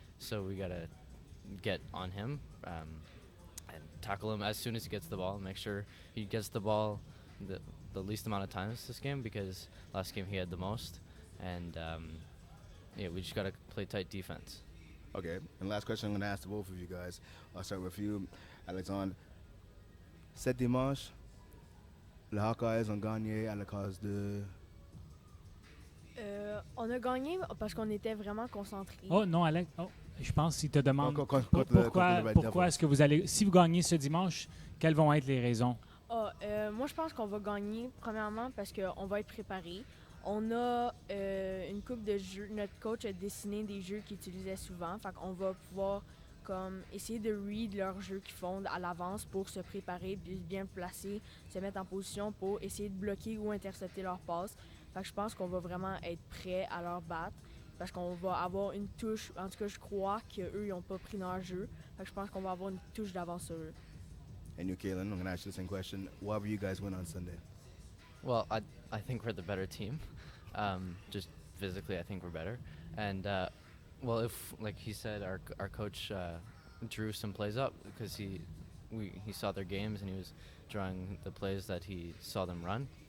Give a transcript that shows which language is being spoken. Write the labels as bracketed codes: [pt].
[en] So we gotta get on him and tackle him as soon as he gets the ball. Make sure he gets the ball the least amount of times this game, because last game he had the most. And we just gotta play tight defense. Okay. And last question I'm going to ask to both of you guys. I'll start with you, Alexandre. [fr] Cet dimanche, les Hawkeyes ont gagné à la cause de... On a gagné parce qu'on était vraiment concentrés. Oh non, Alex. Oh, je pense qu'il te demande Contre le pourquoi est-ce que vous allez... Si vous gagnez ce dimanche, quelles vont être les raisons? Moi, je pense qu'on va gagner, premièrement, parce qu'on va être préparé. On a une coupe de jeux. Notre coach a dessiné des jeux qu'il utilisait souvent. Fait qu'on va pouvoir comme, essayer de read leurs jeux qu'ils font à l'avance pour se préparer, bien placer, se mettre en position pour essayer de bloquer ou intercepter leurs passes. Fait que je pense qu'on va vraiment être prêt à leur battre. Parce qu'on va avoir une touche. En tout cas, je crois qu'eux, ils n'ont pas pris leur jeu. Fait que je pense qu'on va avoir une touche d'avance sur eux. [en] And you, Kaelan, I'm going to ask you the same question. Why will you guys win on Sunday? Well, I think we're the better team. Just physically, I think we're better. And well, if like he said, our coach drew some plays up because he saw their games and he was drawing the plays that he saw them run.